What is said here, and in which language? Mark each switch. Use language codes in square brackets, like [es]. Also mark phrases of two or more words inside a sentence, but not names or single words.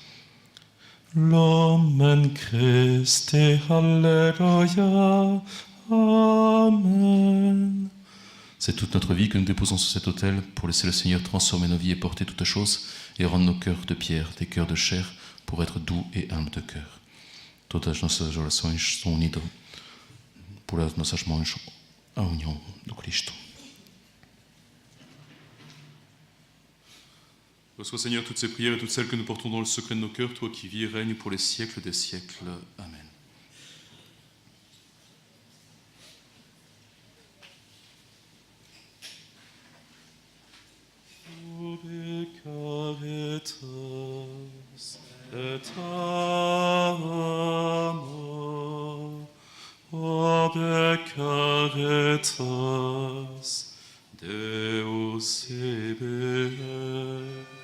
[la] Lumen Christi, Halleluja, Amen. [fr] C'est toute notre vie que nous déposons sur cet autel pour laisser le Seigneur transformer nos vies et porter toutes choses et rendre nos cœurs de pierre, des cœurs de chair, pour être doux et humbles de cœur. [pt] Todas as nossas orações são unidas por as nossas mãos à união do Cristo. [fr] Reçois, Seigneur, toutes ces prières et toutes celles que nous portons dans le secret de nos cœurs, toi qui vis et règnes pour les siècles des siècles. Amen. [la] Ubi caritas et amor, ubi caritas Deus ibi.